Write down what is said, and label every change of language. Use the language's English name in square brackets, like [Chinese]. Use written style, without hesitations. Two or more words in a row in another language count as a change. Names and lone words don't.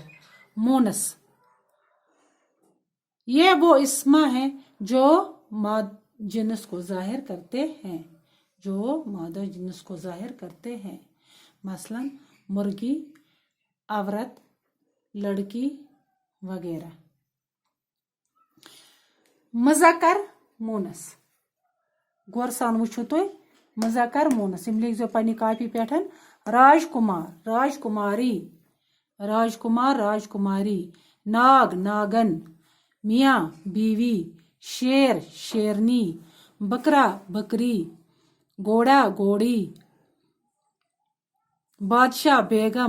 [Hindi] मुनस ये वो इस्मा है जो जिन्स को जाहिर करते हैं। जो मादा जिन्स को जाहिर करते हैं। मसलन मुर्गी, औरत, लड़की वगैरह। [Kashmiri] मुज़क्कर मुनस गौर सान वुचो तुम। मुज़क्कर मुनस लिख जो पन्नी कॉपी पे। [Hindi] राजकुमार, राजकुमारी, राजकुमार, राजकुमारी। नाग, नागन। मियाँ, बीवी। शेर, शेरनी। बकरा, बकरी। घोड़ा, घोड़ी। बादशाह, बेगम।